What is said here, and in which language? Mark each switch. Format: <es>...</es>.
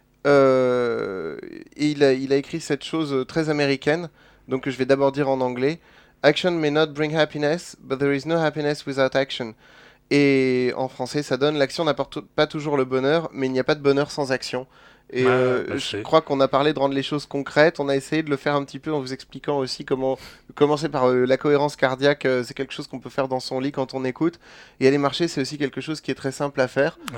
<fr>Et il a écrit cette chose très américaine, donc je vais d'abord dire en anglais.</fr> <en>Action may not bring happiness, but there is no happiness without action.</en> <fr>Et en français, ça donne l'action n'apporte pas toujours le bonheur, mais il n'y a pas de bonheur sans action. Et je crois qu'on a parlé de rendre les choses concrètes. On a essayé de le faire un petit peu en vous expliquant aussi comment commencer par la cohérence cardiaque. C'est quelque chose qu'on peut faire dans son lit quand on écoute. Et aller marcher, c'est aussi quelque chose qui est très simple à faire.</fr>